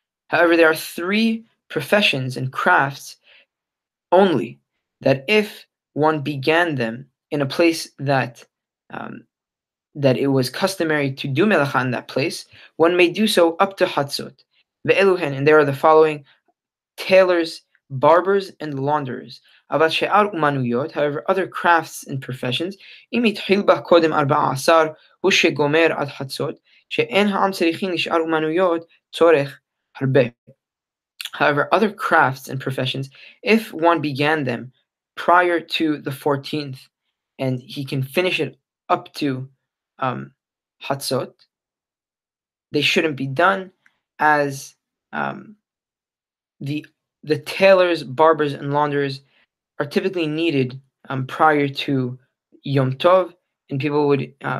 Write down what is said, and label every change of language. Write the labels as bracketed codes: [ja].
[en] However, there are 3 professions and crafts only that if one began them in a place that that it was customary to do melacha in that place, one may do so up to Hatzot. Ve'eluhen, and there are the following: tailors, barbers, and launderers. [he] Avat she'ar umanuyot, [en] however, other crafts and professions, [he] אם התחיל בה קודם 14 הוא שגומר עד חצות, שאין העם צריכים לשאר אומנויות צורך הרבה. [en] However, other crafts and professions, if one began them prior to the 14th, and he can finish it up to Hatzot, they shouldn't be done, as the tailors, barbers, and launderers are typically needed prior to Yom Tov, and people would